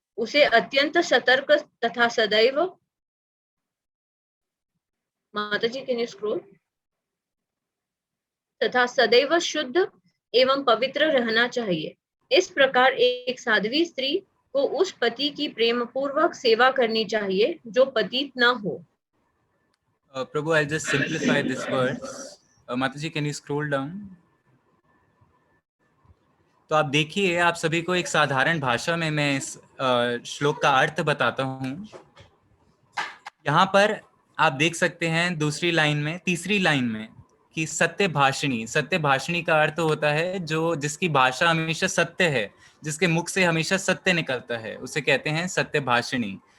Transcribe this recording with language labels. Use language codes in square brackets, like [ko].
[hi] उसे अत्यंत सतर्क तथा सदैव, माताजी [en] can you scroll, [hi] तथा सदैव शुद्ध एवं पवित्र रहना चाहिए। इस प्रकार एक साध्वी स्त्री को उस पति की प्रेम पूर्वक सेवा करनी चाहिए जो पतित न हो। [en] Prabhu, I'll just simplify this verse. Mataji, can you scroll down? [hi] तो आप देखिए, आप सभी को एक साधारण भाषा में मैं इस श्लोक का अर्थ बताता हूँ। यहाँ पर आप देख सकते हैं तीसरी लाइन में कि सत्य भाषिणी का अर्थ होता है जिसकी भाषा हमेशा सत्य है, जिसके मुख से हमेशा सत्य निकलता है, उसे कहते हैं सत्य भाषिणी।